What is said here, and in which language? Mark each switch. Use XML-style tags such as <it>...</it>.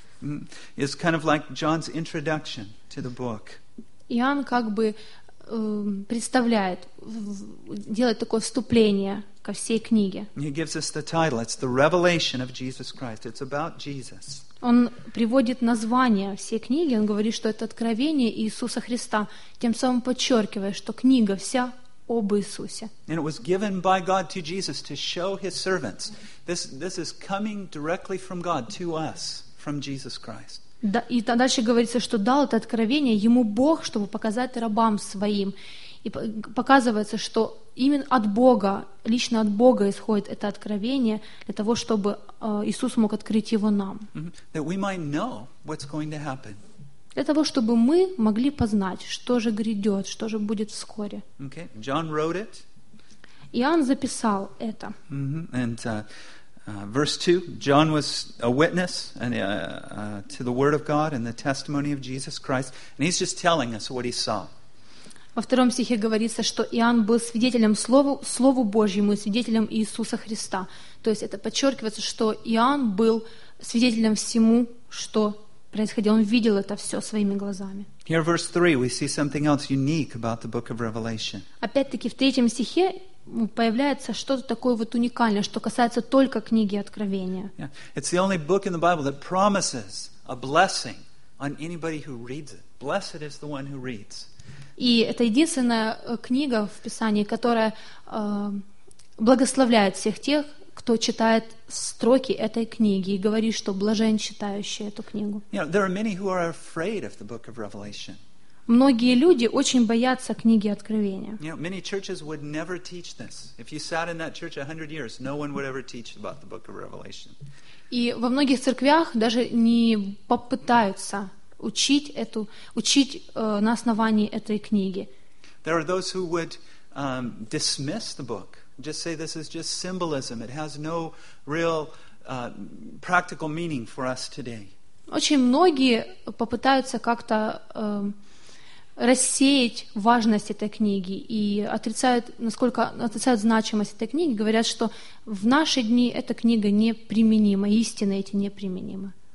<en>Is kind of like John's introduction to the book.</en> <ru>Иоанн как бы представляет, делает такое вступление ко всей книге.</ru> <en>He gives us the title. It's the revelation of Jesus Christ. It's about Jesus.</en> <ru>Он приводит название всей книги, он говорит, что это откровение Иисуса Христа, тем самым подчеркивая, что книга вся об Иисусе.</ru> <en>And it was given by God to Jesus to show His servants. This is coming directly from God to us, from Jesus Christ.</en> <ru>Да, и дальше говорится, что дал это откровение ему Бог, чтобы показать рабам своим. И показывается, что именно от Бога, лично от Бога исходит это откровение для того, чтобы Иисус мог открыть его нам.</ru> <en>That we might know what's going to happen.</en> <ru>Для того, чтобы мы могли познать, что же грядет, что же будет вскоре.</ru> <en>Okay. John wrote it.</en> <ru>Иоанн записал это.</ru> <en>Verse 2, John was a witness to the word of God and the testimony of Jesus Christ. And he's just telling us what he saw.</en> <ru>Во втором стихе говорится, что Иоанн был свидетелем Слову Божьему и свидетелем Иисуса Христа. То есть это подчеркивается, что Иоанн был свидетелем всему, что происходило. Он видел это все своими глазами.</ru> <en>Here in verse 3, we see something else unique about the book of Revelation.</en> <ru>Опять-таки в третьем стихе появляется что-то такое вот уникальное, что касается только книги Откровения.</ru> <en>Yeah. It's the only book in the Bible that promises a blessing on anybody who reads it. Blessed is the one who reads.</en> <ru>И это единственная книга в Писании, которая благословляет всех тех, кто читает строки этой книги и говорит, что блажен читающий эту книгу.</ru> <en>You know, there are many who are afraid of the book of Revelation.</en> <ru>Многие люди очень боятся книги Откровения.</ru> <en>You know, many churches would never teach this. If you sat in that church 100 years, no one would ever teach about the book of Revelation.</en> <ru>И во многих церквях даже не попытаются учить на основании этой книги.</ru> <en>There are those who would dismiss the book, just say this is just symbolism. It has no real practical meaning for us today.</en> <ru>Очень многие попытаются как-то рассеять важность этой книги и отрицают значимость этой книги, говорят, что в наши дни эта книга неприменима, истины эти неприменимы.</ru>